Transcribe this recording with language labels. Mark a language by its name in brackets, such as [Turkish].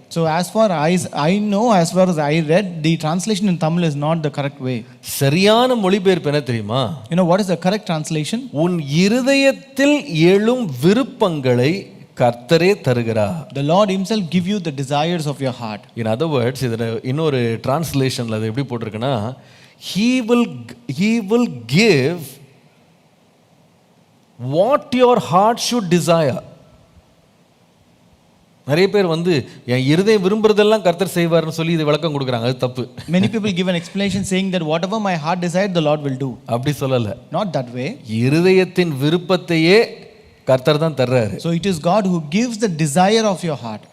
[English] So as far as I know, as far as I read, the translation in Tamil is not the correct way. [Tamil] சரியான மொழிபெயர்ப்பு என்ன தெரியுமா? [English] You know what is the correct translation? [Tamil] உன் இருதயத்தில் எழும் விருப்பங்களை கர்த்தரே தருகிறார். [English] The Lord himself give you the desires of your heart. In other words, [Tamil] இதுல இன்னொரு டிரான்ஸ்லேஷன்ல அது எப்படி போட்டிருக்குன்னா, [English] he will give what your heart should desire. [Tamil] நிறைய பேர் என் இருதயம் விரும்புறதெல்லாம் கர்த்தர் செய்வார்னு சொல்லி இது விளக்கம் கொடுக்குறாங்க. அது தப்பு. [English] Many people give an explanation saying that whatever my heart desired the Lord will do. [Tamil] அப்படி சொல்லல. [English] Not that way. [Tamil] இருதயத்தின் விருப்பத்தையே கர்த்தர் தான் தர்றாரு. [English] So it is God who gives the desire of your heart.